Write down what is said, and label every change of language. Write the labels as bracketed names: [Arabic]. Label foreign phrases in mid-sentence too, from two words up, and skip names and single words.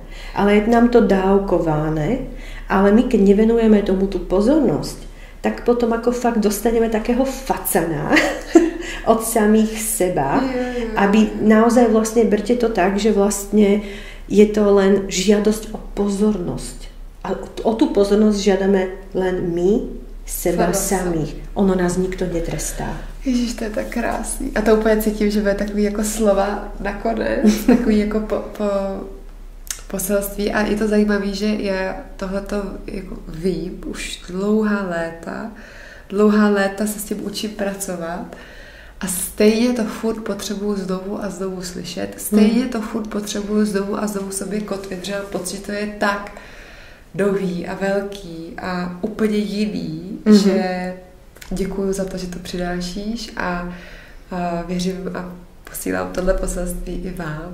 [Slovak] Ale je nám to dávkované, ale my keď nevenujeme tomu tú pozornosť, tak potom ako fakt dostaneme takého facana od samých seba, aby naozaj vlastne berte to tak, že vlastne je to len žiadosť o pozornosť. A o tú pozornosť žiadame len my, seba samých. Ono nás nikto netrestá. Ježiš, [Czech] to je tak krásný. A to úplně cítím, že bude takový jako slova nakonec, takový jako poselství. A je to zajímavé, že já tohleto jako vím už dlouhá léta se s tím učím pracovat a stejně to furt potřebuju znovu a znovu slyšet, stejně to furt potřebuju znovu a znovu sobě kotvit, že mám pocit, že to je tak nový a velký a úplně jiný, že děkuju za to, že to přinášíš a věřím a posílám tohle poselství i vám.